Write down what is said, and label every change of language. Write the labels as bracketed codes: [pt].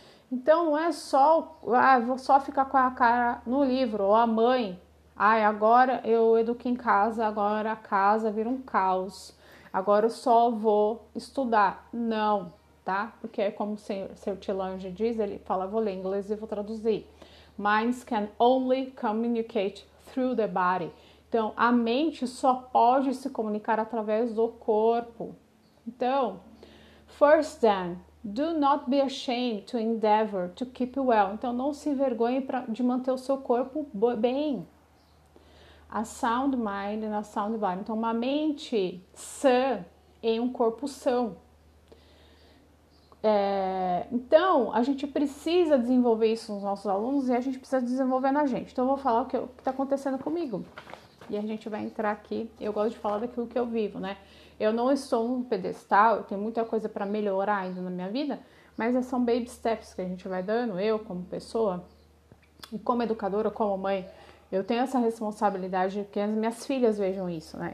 [pt] Então não é só, vou só ficar com a cara no livro, ou a mãe, agora eu educo em casa, agora a casa vira um caos, agora eu só vou estudar. Não, tá? Porque é como o Sr. Tilange diz, ele fala, vou ler inglês e vou traduzir. [en] Minds can only communicate through the body. [pt] Então, a mente só pode se comunicar através do corpo. [en] Então, first then, do not be ashamed to endeavor to keep well. [pt] Então, não se envergonhe de manter o seu corpo bem. [en] A sound mind and a sound body. [pt] Então, uma mente sã em um corpo são. Então, a gente precisa desenvolver isso nos nossos alunos e a gente precisa desenvolver na gente. Então, eu vou falar o que está acontecendo comigo. E a gente vai entrar aqui. Eu gosto de falar daquilo que eu vivo, né? Eu não estou num pedestal, eu tenho muita coisa para melhorar ainda na minha vida, mas são [en] baby steps [pt] que a gente vai dando, eu como pessoa, e como educadora, como mãe, eu tenho essa responsabilidade de que as minhas filhas vejam isso, né?